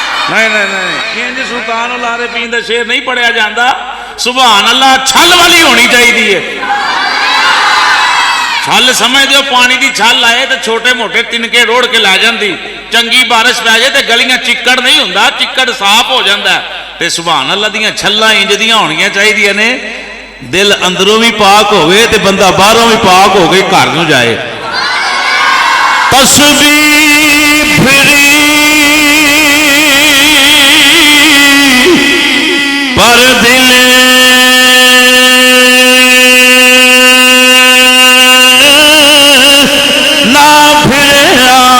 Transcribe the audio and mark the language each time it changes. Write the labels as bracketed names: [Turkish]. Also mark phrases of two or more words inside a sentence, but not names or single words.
[Punjabi] نہیں نہیں نہیں انج سلطان العارفین دا شعر نہیں پڑھیا جاندہ سبحان اللہ چھل والی ہونی چاہیے چھل سمجھ دیو پانی دی چھل آئے تو چھوٹے موٹے تنکے روڑ کے لے جاندی چنگی بارش پہ جائے تو گلیاں چکڑ نہیں ہوندا چکڑ صاف ہو جاندہ تے سبحان اللہ دیاں چھلاں انج دیاں ہونیاں چاہیے نے دل اندروں بھی پاک ہوئے تے بندہ باہروں بھی پاک ہو گئی گھر نوں جائے تسبیح پھری پر دل نہ پھریا